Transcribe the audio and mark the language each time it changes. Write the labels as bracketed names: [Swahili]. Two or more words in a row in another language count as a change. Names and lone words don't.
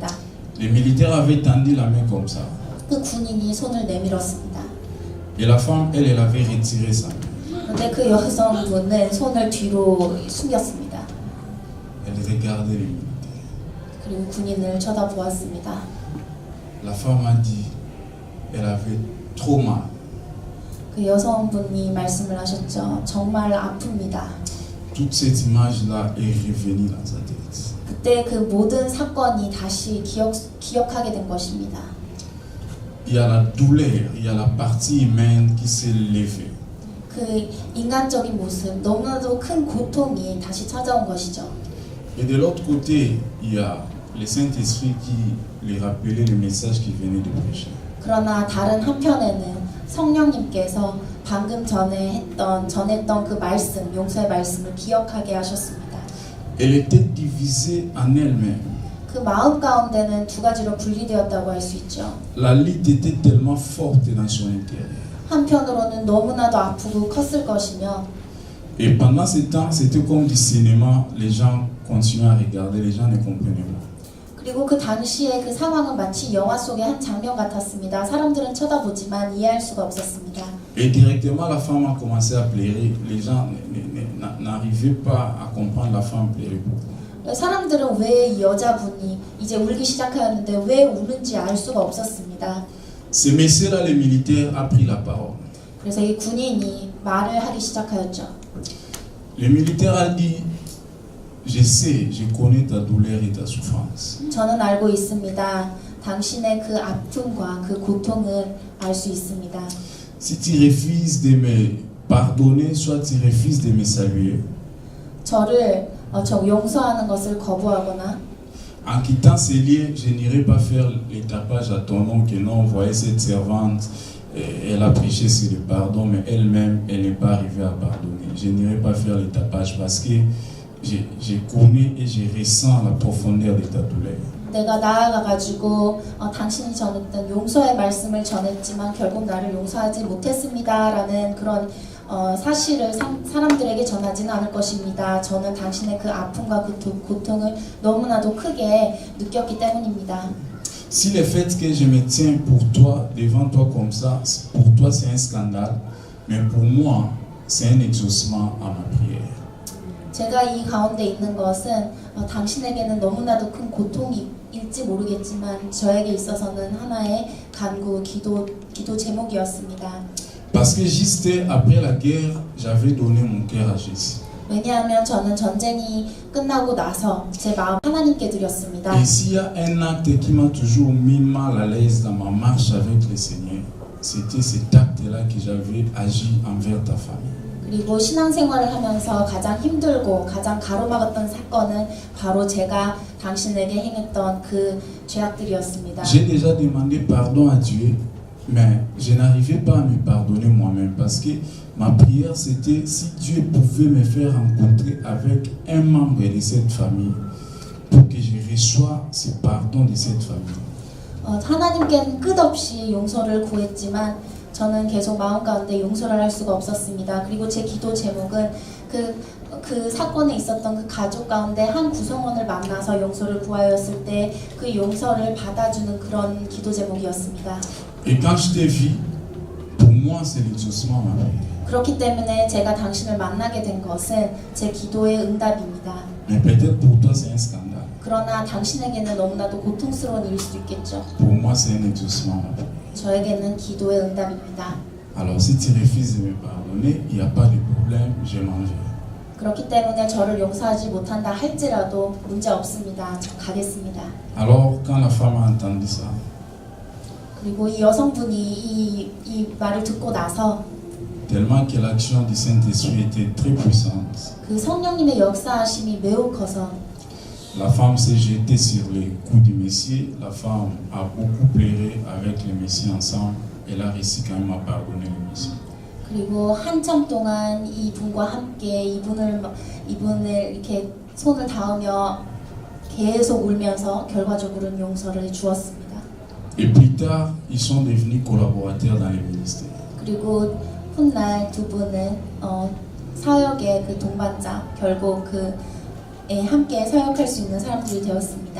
[French] Les militaires avaient tendu la main comme ça. [Korean] 그 군인이 손을 내밀었습니다. [French] Et la femme, elle avait retiré sa main. [Korean] 그런데 그 여성분은 손을 뒤로 숨겼습니다. [French] Elle regardait les militaires. [Korean] 그리고 군인을 쳐다보았습니다. [French] La femme a dit, elle avait trop mal. [Korean] 그 여성분이 말씀을 하셨죠. 정말 아픕니다. [French] Toute cette image-là est revenue dans sa tête. [Korean] 그때 그 모든 사건이 다시 기억하게 된 것입니다. [French] Il y a la douleur, il y a la partie humaine qui s'est levée. [Korean] 그 인간적인 모습, 너무나도 큰 고통이 다시 찾아온 것이죠. [French] Et de l'autre côté, il y a le Saint-Esprit qui lui rappelait le message qu'il venait de prêcher. [Korean] 그러나 다른 한편에는 성령님께서 방금 전했던 그 말씀, 용서의 말씀을 기억하게 하셨습니다. [French] Elle était divisée en elle-même. [Korean] 그 마음 가운데는 두 가지로 분리되었다고 할 수 있죠. [French] La lutte était tellement forte dans son intérieur. [Korean] 한편으로는 너무나도 아프고 컸을 것이며 [French] Et pendant ce temps, c'était comme du cinéma, les gens continuaient à regarder, les gens ne comprenaient pas. [Korean] 그리고 그 당시에 그 상황은 마치 영화 속의 한 장면 같았습니다. 사람들은 쳐다보지만 이해할 수가 없었습니다. [French] Et directement, la femme a commencé à pleurer. Les gens n'arrivaient pas à comprendre la femme pleurer pourquoi. [Korean] 사람들은 왜 이 여자분이 이제 울기 시작하였는데 왜 우는지 알 수가 없었습니다. [French] Ce monsieur-là, le militaire, a pris la parole. [Korean] 그래서 이 군인이 말을 하기 시작하였죠. [French] Le militaire a dit, je sais, je connais ta douleur et ta souffrance. [Korean] 저는 알고 있습니다. 당신의 그 아픔과 그 고통을 알 수 있습니다. [French] Si tu refuses de me pardonner, soit tu refuses de me saluer. [Korean] 저를 용서하는 것을 거부하거나 [French] En quittant ces lieux, je n'irai pas faire le tapage à ton nom que non, voyez cette servante, elle a prêché sur le pardon, mais elle-même, elle n'est pas arrivée à pardonner. Je n'irai pas faire le tapage parce que je connais et je ressens la profondeur de ta douleur. [Korean] 내가 나아가가지고 당신이 전했던 용서의 말씀을 전했지만 결국 나를 용서하지 못했습니다라는 그런 사실을 사람들에게 전하지는 않을 것입니다. 저는 당신의 그 아픔과 그 고통을 너무나도 크게 느꼈기 때문입니다. [French] Si le fait que je me tiens pour toi, devant toi comme ça, pour toi c'est un scandale, mais pour moi c'est un exaucement à ma prière. [Korean] 제가 이 가운데 있는 것은 당신에게는 너무나도 큰 고통이 일지 모르겠지만 저에게 있어서는 하나의 간구, 기도 제목이었습니다. [French] Parce que juste après la guerre, j'avais donné mon cœur à Jésus. [Korean] 왜냐하면 저는 전쟁이 끝나고 나서 제 마음 하나님께 드렸습니다. [French] Et s'il y a un acte qui m'a toujours mis mal à l'aise dans ma marche avec le Seigneur, c'était cet acte-là que j'avais agi envers ta famille. [Korean] 그리고 신앙생활을 하면서 가장 힘들고 가장 가로막았던 사건은 바로 제가 당신에게 행했던 그 죄악들이었습니다. [French] J'ai déjà demandé pardon à Dieu, mais je n'arrivais pas à me pardonner moi-même parce que ma prière c'était si Dieu pouvait me faire rencontrer avec un membre de cette famille pour que je reçoive ce pardon de cette famille. [Korean] 하나님께는 끝없이 용서를 구했지만 저는 계속 마음 가운데 용서를 할 수가 없었습니다. 그리고 제 기도 제목은 그 사건에 있었던 그 가족 가운데 한 구성원을 만나서 용서를 구하였을 때 그 용서를 받아주는 그런 기도 제목이었습니다. [French] Et quand je t'ai vu, pour moi c'est l'exaucement ma prière. [Korean] 그렇기 때문에 제가 당신을 만나게 된 것은 제 기도의 응답입니다. [French] Mais peut-être pour toi c'est un scandale. [Korean] 그러나 당신에게는 너무나도 고통스러운 일일 수도 있겠죠. [French] Pour moi c'est un exaucement ma prière. [Korean] 저에게는 기도의 응답입니다. [French] Alors si tu refuses de me pardonner, il n'y a pas de problème, je m'en vais. [Korean] 그렇기 때문에 저를 용서하지 못한다 할지라도 문제 없습니다. 가겠습니다. [French] Alors quand la femme a entendu ça, [Korean] 그리고 이 여성분이 이 말을 듣고 나서 [French] tellement que l'action du Saint-Esprit était très puissante, [Korean] 그 성령님의 역사하심이 매우 커서 [French] la femme s'est jetée sur les coups du Messie. La femme a beaucoup pleuré avec le Messie ensemble. Elle a réussi quand même à pardonner le Messie. [Korean] 그리고 한참 동안 이분과 함께 이분을 이렇게 손을 닿으며 계속 울면서 결과적으로는 용서를 주었습니다. [French] Et plus tard, ils sont devenus collaborateurs dans le ministère. [Korean] 그리고 훗날 두 분은 사역의 그 동반자 결국 함께 사역할 수 있는 사람들이 되었습니다.